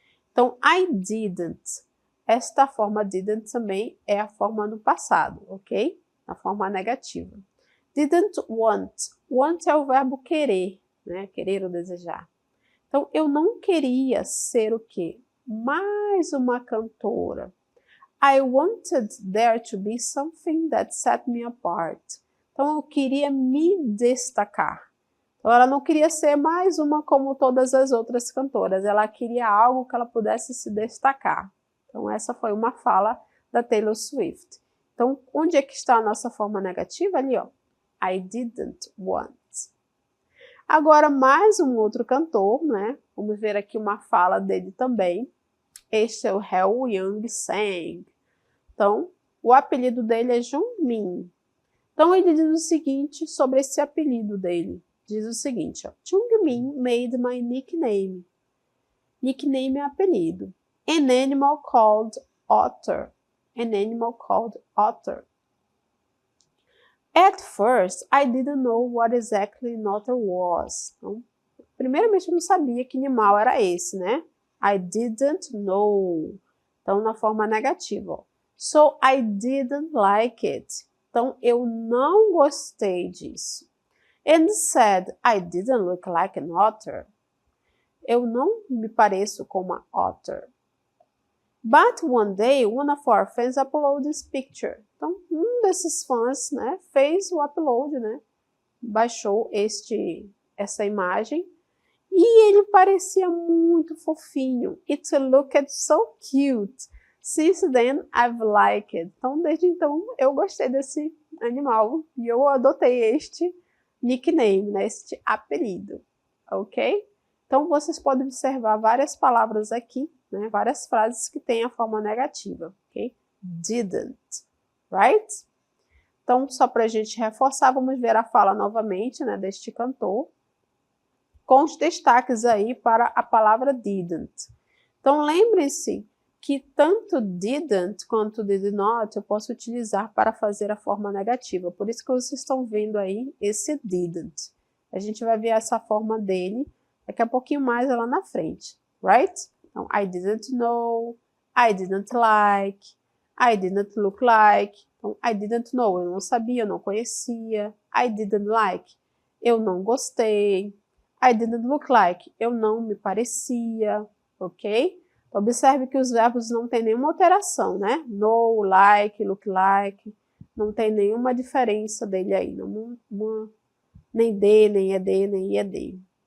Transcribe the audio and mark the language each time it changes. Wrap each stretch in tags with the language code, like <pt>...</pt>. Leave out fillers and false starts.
<pt>Então,</pt> <en>I didn't.</en> <pt>Esta forma didn't também é a forma no passado, ok? A forma negativa. Didn't want. Want é o verbo querer, né? Querer ou desejar. Então, eu não queria ser o quê? Mais uma cantora.</pt> <en>I wanted there to be something that set me apart.</en> <pt>Então, eu queria me destacar. Então, ela não queria ser mais uma como todas as outras cantoras. Ela queria algo que ela pudesse se destacar. Então, essa foi uma fala da Taylor Swift. Então, onde é que está a nossa forma negativa? Ali, ó.</pt> <en>I didn't want.</en> <pt>Agora, mais um outro cantor, né? Vamos ver aqui uma fala dele também. Este é o Hell Young Sang. Então, o apelido dele é Jungmin. Então, ele diz o seguinte sobre esse apelido dele. Diz o seguinte, ó: Jungmin</pt> <en>made my nickname.</en> <pt>Nickname é apelido.</pt> <en>An animal called Otter. An animal called Otter. At first, I didn't know what exactly an otter was.</en> <pt>Então, primeiramente, eu não sabia que animal era esse, né?</pt> <en>I didn't know.</en> <pt>Então, na forma negativa, ó.</pt> <en>So, I didn't like it.</en> <pt>Então, eu não gostei disso.</pt> <en>And said, I didn't look like an otter.</en> <pt>Eu não me pareço com uma otter.</pt> <en>But one day, one of our fans uploaded this picture.</en> <pt>Então, um desses fãs, né, fez o upload, né, baixou essa imagem, e ele parecia muito fofinho.</pt> <en>It looked so cute. Since then, I've liked it.</en> <pt>Então, desde então, eu gostei desse animal, e eu adotei este nickname, né? Este apelido, ok? Então, vocês podem observar várias palavras aqui, né? Várias frases que têm a forma negativa, ok? Didn't, right? Então, só para a gente reforçar, vamos ver a fala novamente, né, deste cantor, com os destaques aí para a palavra didn't. Então, lembrem-se que tanto didn't quanto did not eu posso utilizar para fazer a forma negativa. Por isso que vocês estão vendo aí esse didn't. A gente vai ver essa forma dele daqui a pouquinho mais lá na frente, right?</pt> <en>Então, I didn't know, I didn't like, I didn't look like.</en> <pt>Então,</pt> <en>I didn't know,</en> <pt>eu não sabia, eu não conhecia.</pt> <en>I didn't like,</en> <pt>eu não gostei.</pt> <en>I didn't look like,</en> <pt>eu não me parecia, ok? Então, observe que os verbos não têm nenhuma alteração, né? Know, like, look like, não tem nenhuma diferença dele aí, nem de, nem ed, nem ied.</pt>